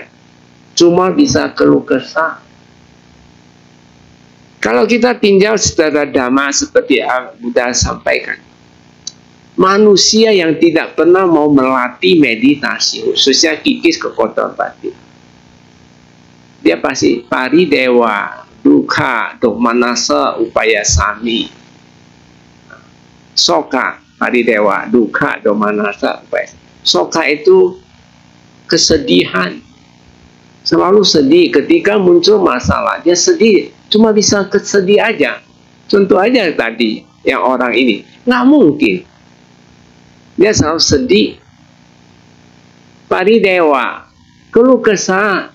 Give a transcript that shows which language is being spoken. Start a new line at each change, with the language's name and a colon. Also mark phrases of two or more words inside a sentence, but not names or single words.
Indonesian: Cuma bisa keluh kesah. Kalau kita tinjau secara dhamma seperti Buddha sampaikan, manusia yang tidak pernah mau melatih meditasi, khususnya kikis kekotoran batin, dia pasti
Pali: paridewa, dukkha, domanasa, upaya sami, soka, paridewa, dukkha, domanasa, upaya.
Indonesian: Soka itu kesedihan, selalu sedih. Ketika muncul masalah, dia sedih. Cuma bisa kesedih aja. Contoh aja tadi, yang orang ini. Nggak mungkin. Dia selalu sedih. Paridewa, keluh kesah.